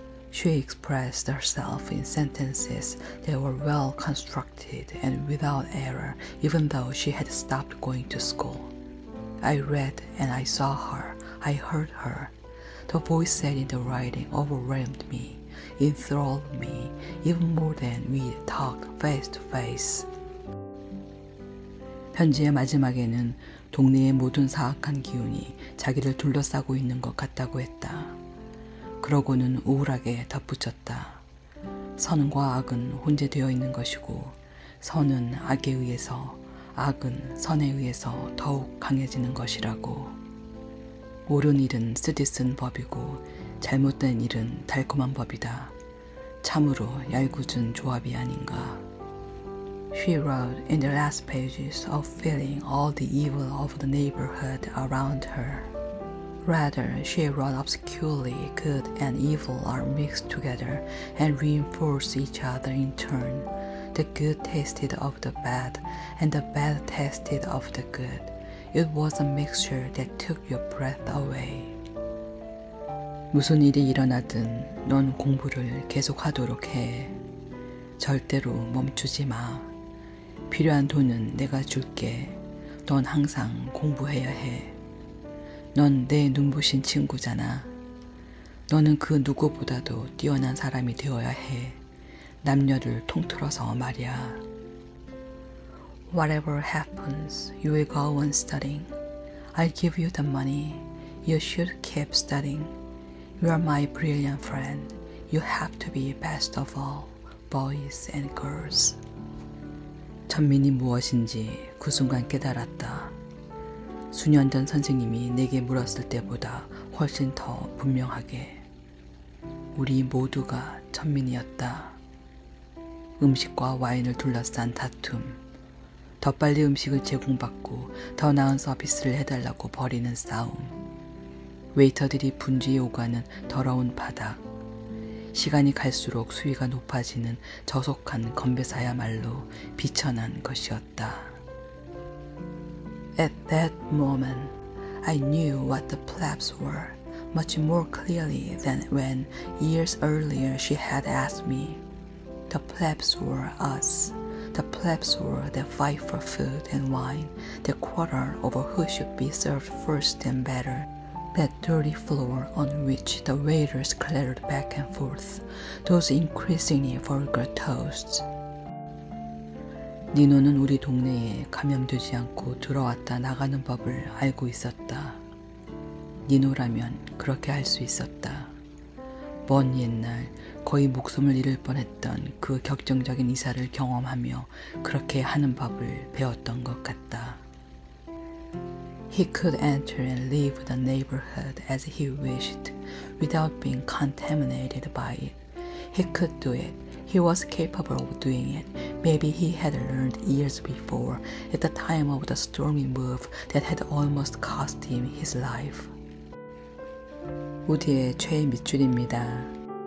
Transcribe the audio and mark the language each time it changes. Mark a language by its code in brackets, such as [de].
[en] She expressed herself in sentences that were well constructed and without error, even though she had stopped going to school. I read and I saw her. I heard her. The voice said in the writing overwhelmed me, enthralled me, even more than we talked face to face. [ko] 편지의 마지막에는 동네의 모든 사악한 기운이 자기를 둘러싸고 있는 것 같다고 했다. 그러고는 우울하게 덧붙였다. 선과 악은 혼재되어 있는 것이고 선은 악에 의해서, 악은 선에 의해서 더욱 강해지는 것이라고. 옳은 일은 쓰디쓴 법이고 잘못된 일은 달콤한 법이다. 참으로 얄궂은 조합이 아닌가. [en] She wrote in the last pages of feeling all the evil of the neighborhood around her. Rather, she wrote obscurely good and evil are mixed together and reinforce each other in turn. The good tasted of the bad, and the bad tasted of the good. It was a mixture that took your breath away. [ko] 무슨 일이 일어나든 넌 공부를 계속하도록 해. 절대로 멈추지 마. 필요한 돈은 내가 줄게. 넌 항상 공부해야 해. 넌 내 눈부신 친구잖아. 너는 그 누구보다도 뛰어난 사람이 되어야 해. 남녀를 통틀어서 말이야. [en] Whatever happens, you will go on studying. I'll give you the money. You should keep studying. You are my brilliant friend. You have to be best of all, boys and girls. [ko] 천민이 무엇인지 그 순간 깨달았다. 수년 전 선생님이 내게 물었을 때보다 훨씬 더 분명하게. 우리 모두가 천민이었다. 음식과 와인을 둘러싼 다툼, 더 빨리 음식을 제공받고 더 나은 서비스를 해달라고 벌이는 싸움, 웨이터들이 분주히 오가는 더러운 바닥, 시간이 갈수록 수위가 높아지는 저속한 건배사야말로 비천한 것이었다. [en] At that moment, I knew what the plebs were, much more clearly than when, years earlier, she had asked me. The plebs were us. The plebs were that fight for food and wine, that quarrel over who should be served first and better, that dirty floor on which the waiters clattered back and forth, those increasingly vulgar toasts. [ko] 니노는 우리 동네에 감염되지 않고 들어왔다 나가는 법을 알고 있었다. 니노라면 그렇게 할 수 있었다. 먼 옛날 거의 목숨을 잃을 뻔했던 그 격정적인 이사를 경험하며 그렇게 하는 법을 배웠던 것 같다. [en] He could enter and leave the neighborhood as he wished, without being contaminated by it. He could do it. He was capable of doing it. Maybe he had learned years before, at the time of the stormy move that had almost cost him his life. [ko] 우디의 최애 밑줄입니다.